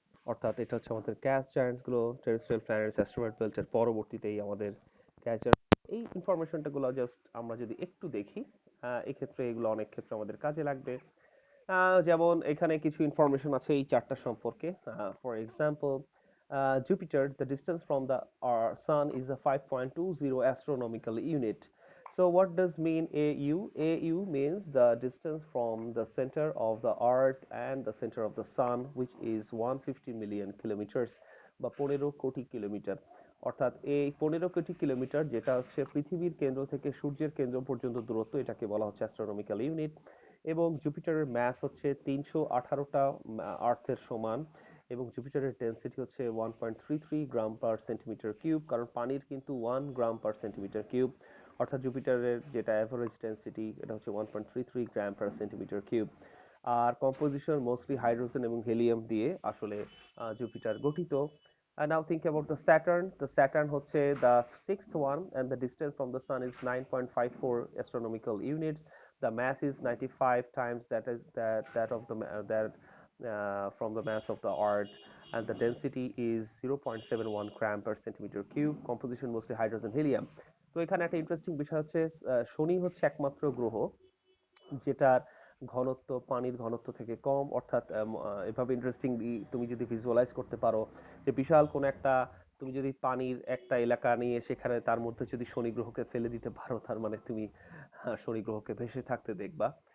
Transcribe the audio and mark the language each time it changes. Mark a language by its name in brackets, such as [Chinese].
[Bangla] অর্থাৎ এটা হচ্ছে আমাদের গ্যাস জায়ান্টস গুলো, টেরেস্ট্রিয়াল প্ল্যানেটস, অ্যাস্ট্রয়েড বেল্টের পরবর্তীতেই আমাদের গ্যাস জায়ান্টস। এই ইনফরমেশনটা গুলো জাস্ট আমরা যদি একটু দেখি, এক্ষেত্রে এগুলো অনেক ক্ষেত্রে আমাদের কাজে লাগবে। যেমন এখানে কিছু ইনফরমেশন আছে এই চারটা সম্পর্কে। [English] For example, Jupiter, the distance from the Sun is a 5.20 astronomical unit. So what does mean AU? AU means the distance from the center of the Earth and the center of the Sun, which is 150 million kilometers, [Bangla] বা 15 কোটি kilometre. অর্থাৎ এই 15 কোটি kilometre, যেটা হচ্ছে পৃথিবীর কেন্দ্র থেকে সূর্যের কেন্দ্র পর্যন্ত দূরত্ব, এটাকে বলা হচ্ছে অ্যাস্ট্রোনমিক্যাল ইউনিট। এবং জুপিটারের ম্যাস হচ্ছে 318টা আর্থের সমান, এবং জুপিটারের ডেনসিটি হচ্ছে 1.33 গ্রাম পার সেন্টিমিটার কিউব, কারণ পানির কিন্তু 1 গ্রাম পার সেন্টিমিটার কিউব। অর্থাৎ জুপিটারের যেটা অ্যাভারেজ ডেনসিটি এটা হচ্ছে 1.33 গ্রাম পার সেন্টিমিটার কিউব। আর কম্পোজিশন মোস্টলি হাইড্রোজেন এবং হিলিয়াম দিয়ে আসলে জুপিটার গঠিত। [English] Now think about the Saturn. The Saturn হচ্ছে the sixth one, and the distance from the sun is 9.54 astronomical units. The mass is 95 times that of the that from the mass of the Earth, and the density is 0.71 gram per centimeter cube. Composition mostly hydrogen helium. [Bangla] তো এখানে একটা interesting বিষয় হচ্ছে শনি হচ্ছে একমাত্র গ্রহ যেটার ঘনত্ব পানির ঘনত্ব থেকে কম, অর্থাৎ এভাবে ইন্টারেস্টিংলি তুমি যদি ভিজুয়ালাইজ করতে পারো যে বিশাল কোন একটা, তুমি যদি পানির একটা এলাকা নিয়ে সেখানে তার মধ্যে যদি শনি গ্রহকে ফেলে দিতে পারো, তার মানে তুমি শনি গ্রহকে ভেসে থাকতে দেখবা।